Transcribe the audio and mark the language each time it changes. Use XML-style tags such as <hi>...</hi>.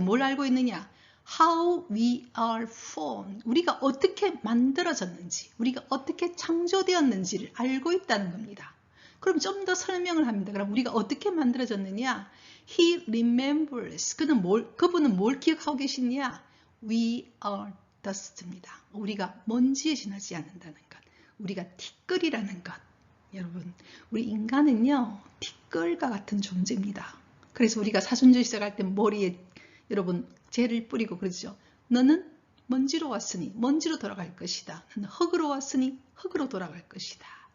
<ko>뭘 알고 있느냐?</ko> <en>How we are formed.</en> <ko>우리가 어떻게 만들어졌는지, 우리가 어떻게 창조되었는지를 알고 있다는 겁니다. 그럼 좀 더 설명을 합니다. 그럼 우리가 어떻게 만들어졌느냐?</ko> <en>He remembers.</en> <ko>그분은 뭘 기억하고 계시냐?</ko> <en>We are dust입니다.</en> <ko>우리가 먼지에 지나지 않는다는 것. 우리가 티끌이라는 것. 여러분, 우리 인간은요, 티끌과 같은 존재입니다. 그래서 우리가 사순절 시작할 때 머리에 여러분 젤을 뿌리고 그러죠. 너는 먼지로 왔으니 먼지로 돌아갈 것이다. 너는 흙으로 왔으니 흙으로 돌아갈 것이다.</ko>